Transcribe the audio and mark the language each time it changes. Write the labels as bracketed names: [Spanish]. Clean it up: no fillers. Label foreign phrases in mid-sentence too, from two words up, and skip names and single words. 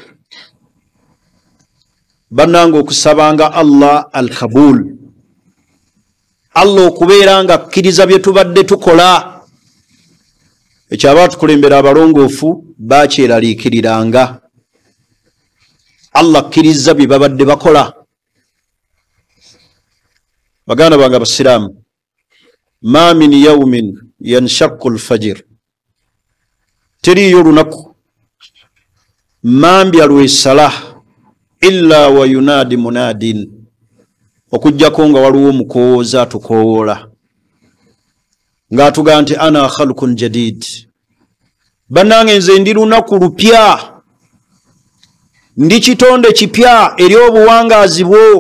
[Ganda] Bannanga okusabanga Allah al-Kabul, Allah okubeera nga akkiriza bye tubadde tukola, ekyo abaatukulembera abalongoofu bakyeraliikiriranga. Allah akkiriza bye babadde bakola. Baganda bange abasiraamu, [Arabic] ma min yawmin yanshaqu al-fajr, [Ganda] teriyo olunaku mambya lwesala [Arabic] illa wa yunadi munadin, [Ganda] okujjako nga waliwo omukowooza atukowoola ng'atugaa nti [Arabic] ana khalqun jadid, [Ganda] bannange nze ndi lunaku lupya, ndi kitonde kipya eri obuwangaazi bwo.